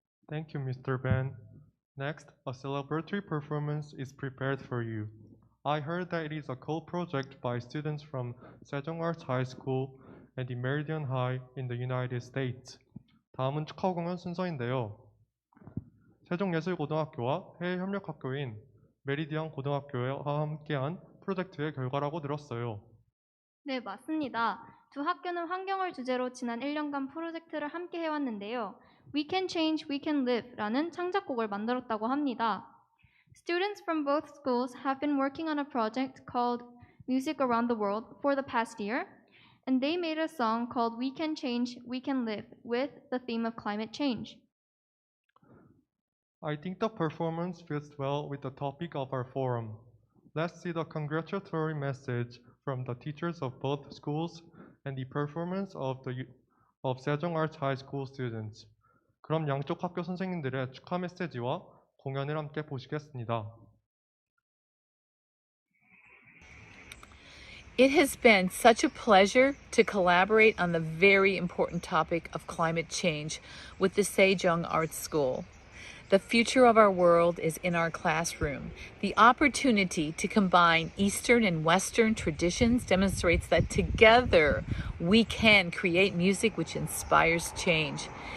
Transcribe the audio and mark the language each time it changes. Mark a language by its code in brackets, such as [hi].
[en] Thank you, Mr. Ben. Next, a celebratory performance is prepared for you. I heard that it is a co-project by students from Sejong Arts High School and the Meridian High in the United States. [ko] 다음은 축하 공연 순서인데요. 세종예술고등학교와 해외협력학교인 메리디안 고등학교와 함께한 프로젝트의 결과라고 들었어요. 네, 맞습니다. 두 학교는 환경을 주제로 지난 1년간 프로젝트를 함께 해왔는데요. We Can Change, We Can Live 라는 창작곡을 만들었다고 합니다. [en] Students from both schools have been working on a project called Music Around the World for the past year, and they made a song called We Can Change, We Can Live with the theme of climate change. I think the performance fits well with the topic of our forum. Let's see the congratulatory message from the teachers of both schools and the performance of Sejong Arts High School students. [ko] 그럼 양쪽 학교 선생님들의 축하 메시지와 공연을 함께 보시겠습니다. [en] It has been such a pleasure to collaborate on the very important topic of climate change with the Sejong Arts School. The future of our world is in our classroom. The opportunity to combine Eastern and Western traditions demonstrates that together we can create music which inspires change.